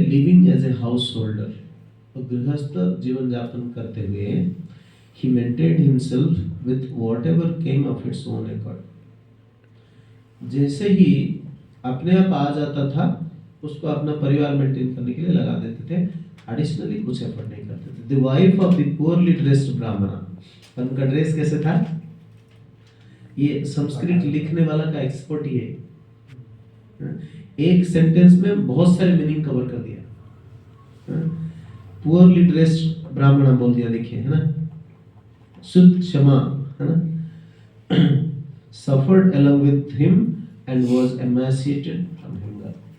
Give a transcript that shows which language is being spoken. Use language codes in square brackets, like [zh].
[en] living as a householder, [hi] तो गृहस्थ जीवन यापन करते हुए [en] he maintained himself with whatever came of its own accord. [hi] जैसे ही अपने आप आ जाता था उसको अपना परिवार मेंटेन करने के लिए लगा देते थे, एडिशनली कुछ एफर्ट नहीं करते थे। [en] The wife of the poorly dressed Brahmin, [hi] उनका ड्रेस कैसे था? ये संस्कृत लिखने वाला का एक्सपर्ट ही है एक सेंटेंस में बहुत सारे मीनिंग कवर कर दिया। [en] poorly dressed [hi] ब्राह्मण बोल दिया, देखिए, है ना, शुद्ध क्षमा, है ना, [en] suffered along with him and was emancipated from hunger।